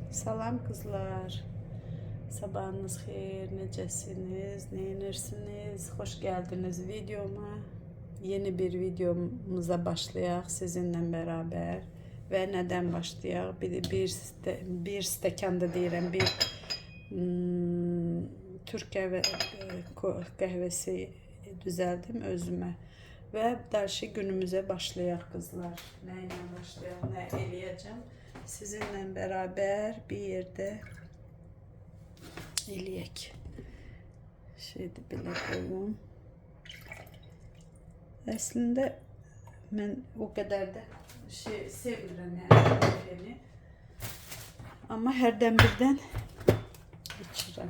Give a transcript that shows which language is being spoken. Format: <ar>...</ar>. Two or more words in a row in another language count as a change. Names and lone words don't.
<az>Salam kızlar. Sabahınız xeyir, necəsiniz, neyinirsiniz?</az> <tr>Hoş geldiniz videoma. Yeni bir videomuza başlayaq sizinle beraber. Ve neden başlayaq?</tr> <az>Bir stəkanda deyirəm,</az> <tr>bir Türk kahvesi düzeldim özüme. Ve dersi günümüze başlayaq kızlar. Neyle başlayaq,</tr> <az>ne eləyəcəm?</az> <tr>Sizinle beraber bir yerde eləyək.</tr> <az>Şeydi belə qoyum. Əslində mən</az> <tr>o kadar</tr> <az>da sevmirəm</az> <tr>yani kahveni.</tr> <az>Ama hərdən birdən içirəm.</az>